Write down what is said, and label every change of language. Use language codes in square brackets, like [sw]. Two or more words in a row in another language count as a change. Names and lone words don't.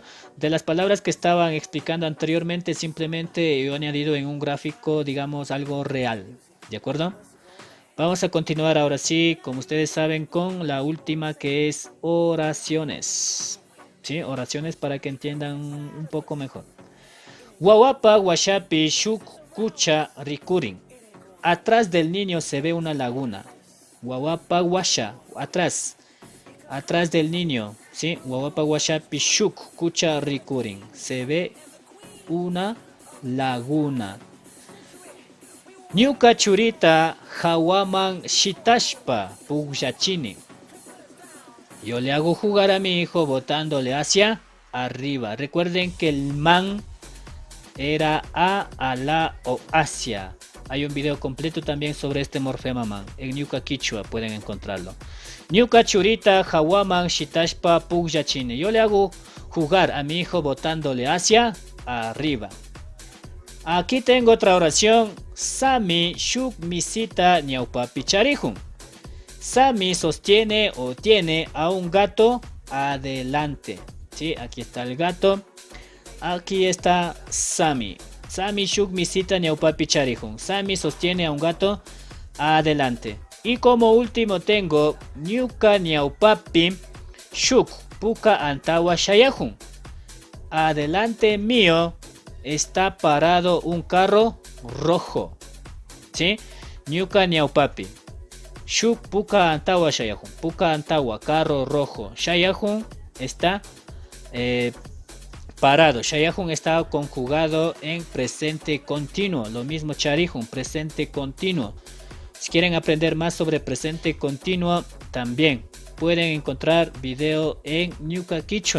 [es] De las palabras que estaban explicando anteriormente, simplemente yo he añadido en un gráfico, digamos, algo real. ¿De acuerdo? Vamos a continuar ahora sí, como ustedes saben, con la última, que es oraciones. ¿Sí? Oraciones para que entiendan un poco mejor. [qu] Wawapa washapi shuk kucha rikurin. [es] Atrás del niño se ve una laguna. [qu] Wawapa washa, [es] atrás. Atrás del niño, ¿sí? [qu] Wawapa washapi shuk kucha rikurin. [es] Se ve una laguna. [qu] Ñuka churita hawaman shitashpa pugyachini. [es] Yo le hago jugar a mi hijo botándole hacia arriba. Recuerden que el man era a la o hacia. Hay un video completo también sobre este morfema man. En Ñuka Quichua pueden encontrarlo. [qu] Ñuka churita hawaman shitashpa pugyachini. [es] Yo le hago jugar a mi hijo botándole hacia arriba. Aquí tengo otra oración. [qu] Sami shuk misita ñaupapi charihun. [es] Sami sostiene o tiene a un gato adelante. ¿Sí? Aquí está el gato. Aquí está Sami. [qu] Sami shuk misita ñaupapi charihun. [es] Sami sostiene a un gato adelante. Y como último tengo [qu] ñuka ñaupapi shuk puka antawa shayahun. [es] Adelante mío está parado un carro rojo. ¿Sí? [qu] Ñuka ñaupapi shuk puka antawa shayahun. Puka antawa, [es] carro rojo. Shayahun está parado. Shayahun está conjugado en presente continuo. Lo mismo charihun, presente continuo. Si quieren aprender más sobre presente continuo, también pueden encontrar video en Ñuka Quichua.